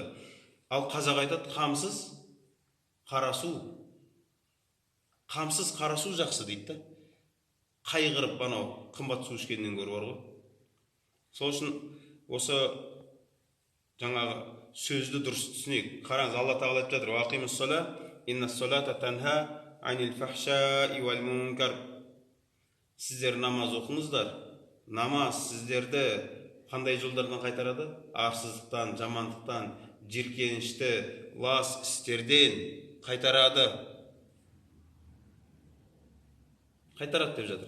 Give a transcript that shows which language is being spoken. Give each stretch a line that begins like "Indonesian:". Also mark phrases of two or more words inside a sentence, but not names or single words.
Kazakh: Ал қазақ айтады, қамсыз қарасу жақсы дейді да. Қайғырып анау қымбат су ішкеннен көрі бар ғой. Сол үшін осы жаңағы сөзді дұрыс түсінейік. Қараңыз, Алла Тағала айтып жатыр:
Arabic: «وأقيموا الصلاة إن الصلاة تنهى عن الفحشاء والمنكر».
Kazakh: Сіздер намаз оқыңыздар. Намаз сіздерді қандай жолдардан қайтарады? Арсыздықтан, жамандықтан, жиіркенішті, лас істерден қайтарады. Қайтарады деп жатыр.